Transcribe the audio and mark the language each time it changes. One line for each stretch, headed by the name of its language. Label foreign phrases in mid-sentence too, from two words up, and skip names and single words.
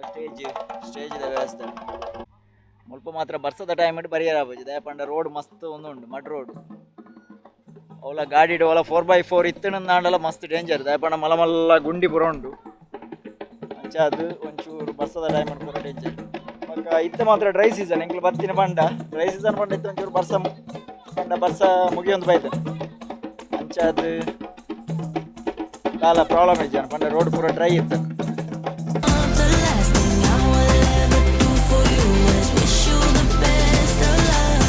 Tulu: ಸ್ಟೇಜ್ದ ವ್ಯವಸ್ಥೆ ಮುಲ್ಪ ಮಾತ್ರ ಬರ್ಸದ ಟೈಮ್ ಇಟ್ಟು ಬರಿಯರಾಬುಜಿ ದಯಪಂಡ ರೋಡ್ ಮಸ್ತ್ ಒಂದುಂಡು
English: mud road
Tulu: ಅವಲ ಗಾಡಿ ಅವಲ 4x4 ಇತ್ತನಂದಾಂಡಲ ಮಸ್ತ್ ಡೇಂಜರ್ ದಯಪಂಡ ಮಲ್ಲ ಗುಂಡಿ ಪೂರ ಉಂಡು ಅಂಚಾದು ಒಂಚೂರು ಬರ್ಸದ ಟೈಮ್ ಪೂರ ಡೇಂಜರ್ ಬಕ್ಕ ಇತ್ತು ಮಾತ್ರ
English: dry season
Tulu: ಎಂಕ್ಲು ಬರ್ತೀನಿ ಪಂಡ
English: dry season
Tulu: ಪಂಡ ಇತ್ತು ಒಂಚೂರು ಬರ್ಸ ಮುಗಿಯೊಂದು ಬೈತೇನೆ ಅಂಚಾದು ಕಾಲ ಪ್ರಾಬ್ಲಮ್ ಇಜ್ಜಾನ ಪಂಡ ರೋಡ್ ಪೂರ ಡ್ರೈ ಇತ್ತು.
English: The last thing I will ever do for you is wish you the best of luck.